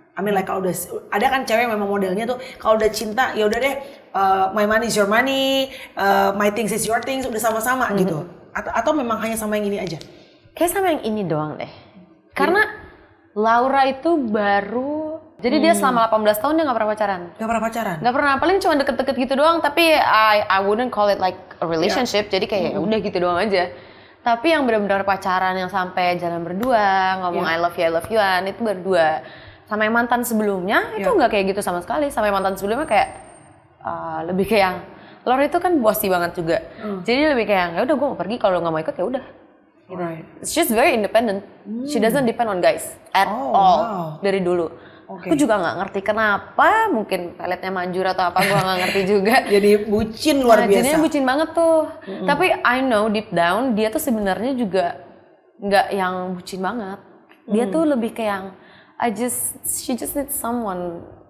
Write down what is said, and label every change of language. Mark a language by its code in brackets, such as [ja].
[id] I mean like kalau udah ada kan cewek memang modelnya tuh kalau udah cinta ya udah deh [en] my money is your money, my things is your things, [id] udah sama-sama gitu. Atau memang hanya sama yang ini aja? Kayak sama yang ini doang deh. Karena Laura itu baru jadi dia selama 18 tahun dia gak pernah pacaran. Gak pernah pacaran? Gak pernah, paling cuma deket-deket gitu doang. [en] Tapi I wouldn't call it like a relationship. [id] Jadi kayak udah gitu doang aja. Tapi yang benar-benar pacaran yang sampai jalan berdua, ngomong [en] I love you- [id] an, itu berdua. Sama yang mantan sebelumnya itu gak kayak gitu sama sekali. Sama yang mantan sebelumnya kayak lebih kayak yang Laura itu kan bossy banget juga. Jadi lebih kayak ya udah gue mau pergi, kalau gak mau ikut ya udah. Gitu. [en] She's very independent. She doesn't depend on guys at all [id] dari dulu. Aku juga nggak ngerti kenapa, mungkin peletnya manjur atau apa, gue nggak ngerti juga. Jadi bucin luar biasa. Jadinya bucin banget tuh. Tapi [en] I know deep down [id] dia tuh sebenarnya juga nggak yang bucin banget. Dia tuh lebih kayak yang [en] she just need someone.